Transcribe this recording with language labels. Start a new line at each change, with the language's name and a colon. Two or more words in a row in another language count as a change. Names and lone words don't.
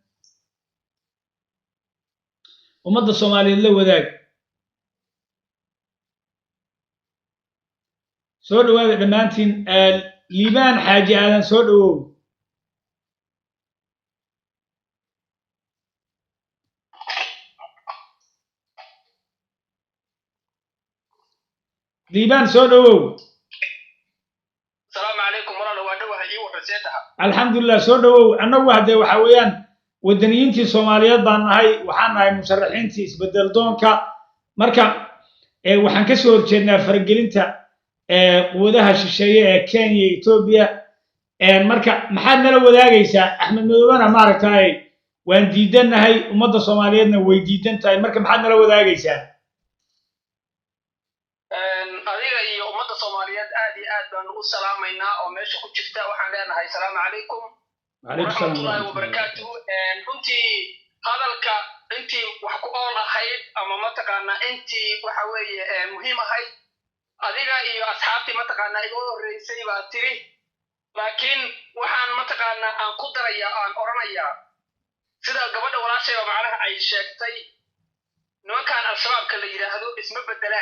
Somali: ummadda soomaaliyeed la wadaag soo dhawaada dhammaantiin liibaan xaaji aadan soo dhawow liibaan soo dhawow
Arabic: السلام عليكم ورحمة الله وبركاته.
Somali: alxamdulilah soo dhawow annagu haddee waxa weeyaan wadaniyiintii soomaaliyeed baan nahay waxaan nahay musharaxiintii isbedel doonka marka waxaan ka soo horjeednaa faragelinta quwadaha shisheeye ee Kenya iyo Ethiopia marka maxaad nala wadaagaysaa axmed madoobena maaragtay waan diidanahay ummadda soomaaliyeedna way diidan tahay marka maxaad nala wadaagaysaa adiga iyo ummadda soomaaliyeed aad iyo aad baan ugu salaamaynaa oo meesha ku jirta waxaan leenahay
Arabic: سلام عليكم وعليكم السلام ورحمة الله وبركاته
Somali: runtii hadalka intii wax ku ool ahayd ama mataqaanaa intii waxa weeye muhiim ahayd adiga iyo asxaabtii mataqaanaa iga horreysay baa tiri laakiin waxaan mataqaanaa aan ku darayaa aan oranayaa sida gabadha walaashayba macnaha ay sheegtay nimankan al-shabaabka la yidhaahdo isma bedelaan